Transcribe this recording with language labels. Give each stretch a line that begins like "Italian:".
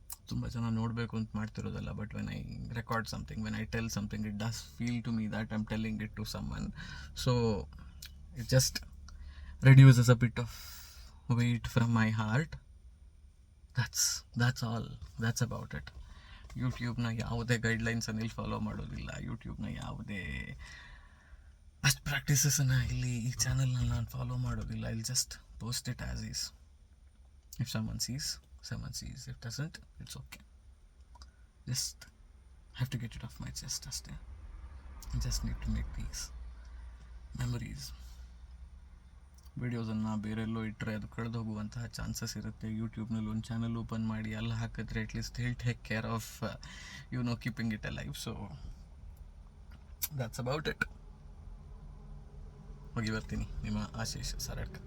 Kannada: ತುಂಬ ಜನ ನೋಡಬೇಕು ಅಂತ ಮಾಡ್ತಿರೋದಲ್ಲ.
English: But when I record something, when I tell something, it does feel to me that I am telling it to someone. So it just reduces a bit of weight from my heart. that's all, that's about it.
Kannada: ಯೂಟ್ಯೂಬ್ನ ಯಾವುದೇ ಗೈಡ್ಲೈನ್ಸನ್ನು ಇಲ್ಲಿ follow ಮಾಡೋದಿಲ್ಲ. ಯೂಟ್ಯೂಬ್ನ ಯಾವುದೇ best ಪ್ರಾಕ್ಟೀಸಸನ್ನು ಇಲ್ಲಿ ಈ ಚಾನಲ್ನಲ್ಲಿ ನಾನು follow ಮಾಡೋದಿಲ್ಲ.
English: I will just post it as is. If someone sees, if doesn't, it's okay. Just have to get it off my chest ಅಷ್ಟೇ. I just need to make these memories.
Kannada: ವಿಡಿಯೋಸನ್ನು ಬೇರೆಲ್ಲೋ ಇಟ್ಟರೆ ಅದು ಕಳೆದು ಹೋಗುವಂತಹ ಚಾನ್ಸಸ್ ಇರುತ್ತೆ. ಯೂಟ್ಯೂಬ್ನಲ್ಲಿ ಒಂದು channel open ಮಾಡಿ ಅಲ್ಲಿ ಹಾಕಿದ್ರೆ
English: At least he'll take care of keeping it a life. So that's about it.
Kannada: ಹೋಗಿ ಬರ್ತೀನಿ. ನಿಮ್ಮ ಆಶೀಶ್ ಸರಡ್ಕ.